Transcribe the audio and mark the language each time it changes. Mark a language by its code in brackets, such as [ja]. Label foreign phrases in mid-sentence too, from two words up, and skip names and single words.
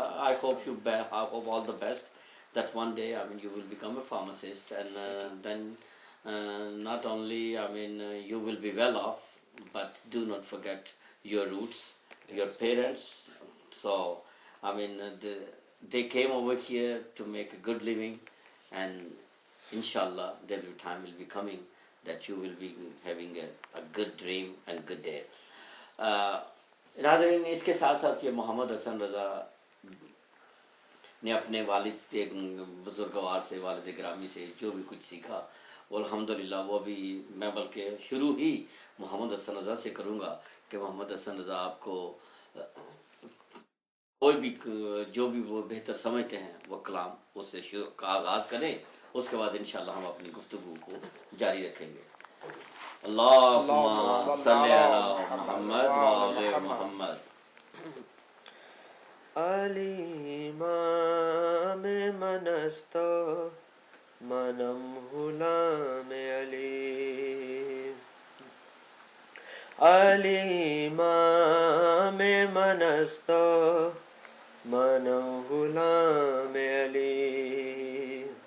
[en] I hope I hope all the best. That one day, I mean, you will become a pharmacist, and then not only, I mean, you will be well off, but do not forget your roots, your parents. So, I mean, they came over here to make a good living, and inshallah, there will time will be coming that you will be having a good dream and good day. [ur] ناظرین، اس کے ساتھ ساتھ یہ محمد حسن رضا نے اپنے والد بزرگوار سے، والد گرامی سے جو بھی کچھ سیکھا، وہ الحمدللہ وہ بھی میں بلکہ شروع ہی محمد حسن رضا سے کروں گا کہ محمد حسن رضا آپ کو کوئی بھی جو بھی وہ بہتر سمجھتے ہیں وہ کلام اس سے کا آغاز کریں، اس کے بعد انشاءاللہ ہم اپنی گفتگو کو جاری رکھیں گے. [ar] اللہم صلی علی محمد وآل محمد. [fa] علی امام من است منم غلام علی. علی امام من است منم غلام علی.